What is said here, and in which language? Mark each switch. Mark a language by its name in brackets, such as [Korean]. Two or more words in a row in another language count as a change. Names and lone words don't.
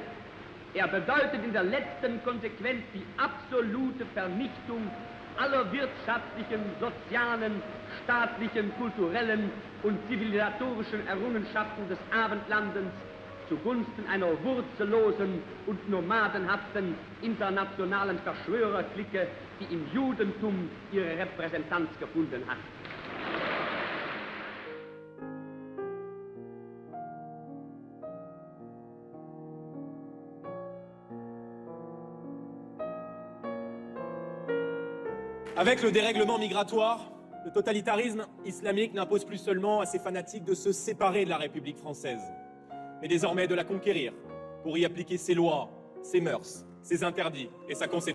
[German] Er bedeutet in der letzten Konsequenz die absolute Vernichtung aller wirtschaftlichen, sozialen, staatlichen, kulturellen und zivilisatorischen Errungenschaften des Abendlandes zugunsten einer wurzellosen und nomadenhaften internationalen Verschwörerklicke, die im Judentum ihre Repräsentanz gefunden hat. [French] Avec le dérèglement migratoire, le totalitarisme islamique n'impose plus seulement à ses fanatiques de se séparer de la République française, mais désormais de la conquérir pour y appliquer ses lois, ses mœurs, ses interdits et sa conséquence.